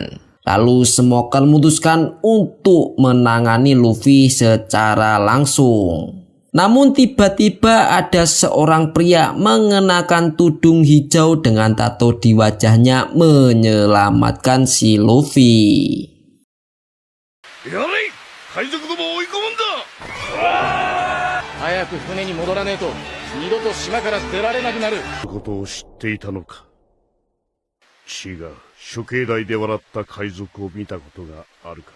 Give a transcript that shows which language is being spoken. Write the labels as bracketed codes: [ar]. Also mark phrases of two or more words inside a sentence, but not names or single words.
[id] Lalu Smoker memutuskan untuk menangani Luffy secara langsung. Namun tiba-tiba ada seorang pria mengenakan tudung hijau dengan tato di wajahnya menyelamatkan si Luffy. [ja] Yari! 海賊どもを追い込むんだ。早く船に戻らねえと二度と島から出られなくなる。ことを知っていたのか。違う。処刑台で笑った海賊を見たことがあるか。